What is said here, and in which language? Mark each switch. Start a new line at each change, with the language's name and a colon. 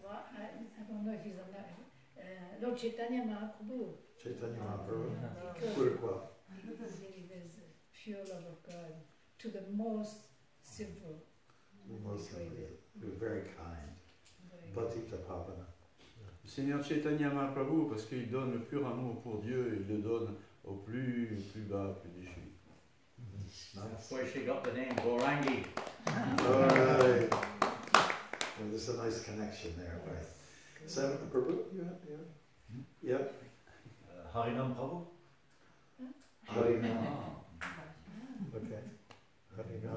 English: Well, I don't know if he's on that. Lord Chaitanya Mahaprabhu. Chaitanya Mahaprabhu. Because
French: Pourquoi?
English: he was pure love of God to the most simple. Mostly, very kind. Patita Pavana.
French: Le Seigneur Chaitanya Mahaprabhu parce qu'il donne le pur amour pour Dieu et il le donne au plus bas, plus déchu.
English: That's why she got the name Gorangi. All right. Well, there's a nice connection there, right? So, Prabhu, Yep. Harinam Prabhu? Harinam. Okay. Harinam.